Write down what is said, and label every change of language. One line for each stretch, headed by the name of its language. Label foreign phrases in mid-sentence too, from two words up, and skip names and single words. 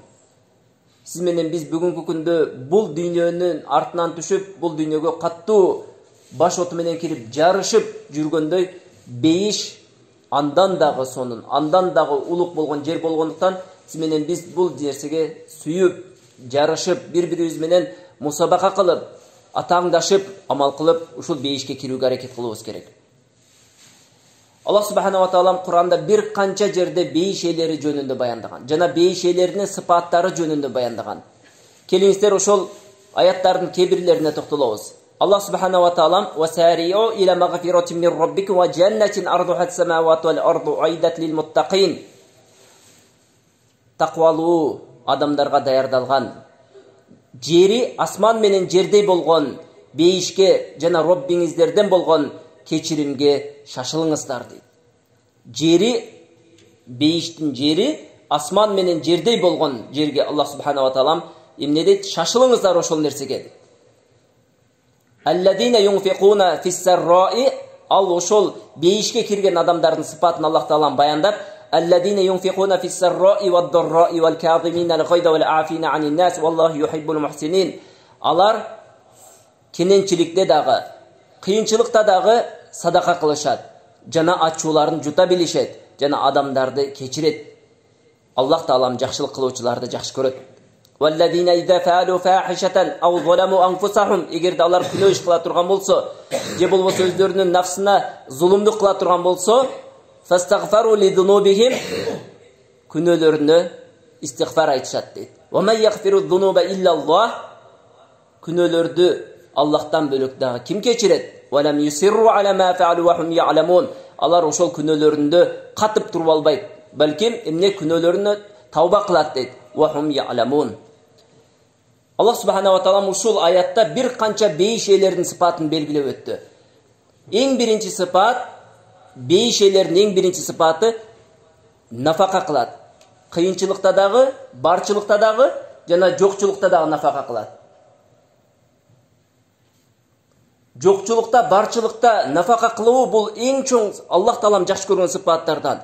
Kyrgyz: Сиз менен биз бүгүнкү күндө бул дүйнөнүн артынан түшүп, бул дүйнөгө каттуу баш оту менен кирип жарышып жүргөндөй, бейиш андан дагы сонун, андан дагы улук болгон жер болгондуктан сиз менен биз бул нерсеге сүйүп, жарышып, бири-бирибиз менен мусабака кылып, атаңдашып, амал кылып, ушул бейишке кирүүгө аракет кылыбыз керек.
Arabic: الله سبحانه وتعالى
Kyrgyz: Куранда бир канча жерде бейиш ээлери жөнүндө баяндаган, жана бейиш ээлеринин сыпаттары жөнүндө баяндаган. Келиңиздер ошол аяттардын кээ бирлерине токтолобуз.
Arabic: الله سبحانه وتعالى وَسَارِعُوا إِلَى مَغْفِرَةٍ مِّن رَّبِّكُمْ وَجَنَّةٍ عَرْضُهَا السَّمَاوَاتُ وَالْأَرْضُ أُعِدَّتْ لِلْمُتَّقِينَ.
Kyrgyz: Takvalуу адамдарга даярдалган, жери асман менен жердей болгон бейишке жана Роббиңиздерден болгон кечиримге шашылыңыздар дейт. Жери, бейиштин жери асман менен жердей болгон жерге
Arabic: الله سبحانه وتعالى
Kyrgyz: эмне дейт? Шашылыңыздар ошол нерсеге дейт.
Arabic: الذين ينفقون في السراء,
Kyrgyz: ал ошол бейишке кирген адамдардын сыпатын Аллах таалам баяндап,
Arabic: الذين ينفقون في السراء والضراء والكاظمين الغيظ والعافين عن الناس والله يحب المحسنين.
Kyrgyz: Алар кененчиликте дагы, кыйынчылыкта дагы садака кылышат, жана ачууларын жута билишет, жана адамдарды кечирет. Аллах таалам жакшылык кылуучуларды жакшы көрөт.
Arabic: وَالَّذِينَ إِذَا فَعَلُوا فَاحِشَةً أَوْ ظَلَمُوا أَنفُسَهُمْ,
Kyrgyz: эгерде алар күнөө иш кыла турган болсо, же болбосо өздөрүнүн нафсына зулумдук кыла турган болсо,
Arabic: فَاسْتَغْفَرُوا لِذُنُوبِهِمْ,
Kyrgyz: күнөөлөрүнө истигфар айтышат дейт.
Arabic: وَمَنْ يَغْفِرُ الذُّنُوبَ إِلَّا اللَّهُ,
Kyrgyz: күнөөлөрдү Аллахтан бөлөк дагы ким кечирет?
Arabic: وَلَمْ يُصِرُّوا عَلَى مَا فَعَلُوا وَهُمْ يَعْلَمُونَ,
Kyrgyz: алар ошол күнөөлөрүндө катып туруп албайт, балким эмне күнөөлөрүнө тауба кылат дейт.
Arabic: وَهُمْ يَعْلَمُونَ. الله سبحانه وتعالى
Kyrgyz: ушул аятта бир канча бейиш ээлеринин сыпатын белгилеп өттү. Эң биринчи сыпат, бейиш ээлеринин эң биринчи сыпаты нафака кылат. Кыйынчылыкта дагы, барчылыкта дагы, жана жокчулукта дагы нафака кылат. Жокчулукта, барчылыкта нафака кылуу бул эң чоң Аллах таалам жакшы көргөн сыпаттардан.